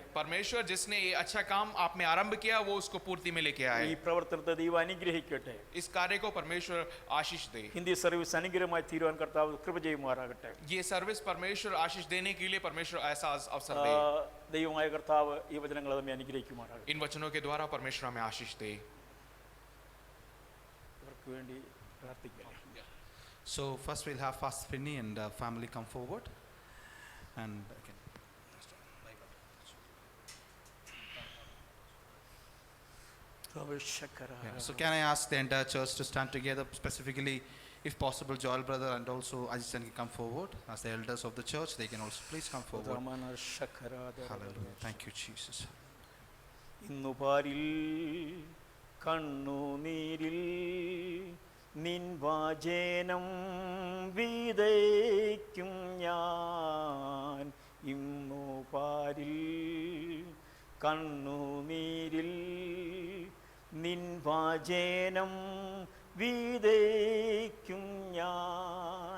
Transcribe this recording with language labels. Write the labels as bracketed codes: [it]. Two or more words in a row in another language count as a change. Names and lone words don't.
[hi] परमेश्वर जिसने ये अच्छा काम आप में आरंभ किया वो उसको पूर्ति में लेके [ml] ഈ [hi] आए। [ml] പ്രവർത്തനത്തെ ദൈവം അനുഗ്രഹിക്കട്ടെ. [hi] इस कार्य को परमेश्वर आशीष दे। [ml] ഹിന്ദി സർവീസ് അനുഗ്രഹമായി തീരുവാൻ കർത്താവ് കൃപ ചെയ്യുമാറാകട്ടെ. [hi] ये सर्विस परमेश्वर आशीष देने के लिए परमेश्वर ऐसा अवसर दे। [ml] ദൈവമായ കർത്താവ് ഈ വചനങ്ങൾ നമ്മെ അനുഗ്രഹിക്കുമാറാകട്ടെ. [hi] इन वचनों के द्वारा परमेश्वर हमें आशीष दे। [ml] ഇവർക്ക് വേണ്ടി പ്രാർത്ഥിക്കാം. [en] So first we'll have Pastor Finney and family come forward. And again. Yeah. So can I ask the entire church to stand together, specifically If possible, Joel brother and also Ajit can come forward as the elders of the church. They can also please come forward. Hallelujah. Thank you, Jesus. [ml] ഇന്നു പാരിൽ കണ്ണുനീരിൽ നിൻ വാചനം വിതയ്ക്കും ഞാൻ. ഇന്നു പാരിൽ കണ്ണുനീരിൽ നിൻ വാചനം വിതയ്ക്കും ഞാൻ.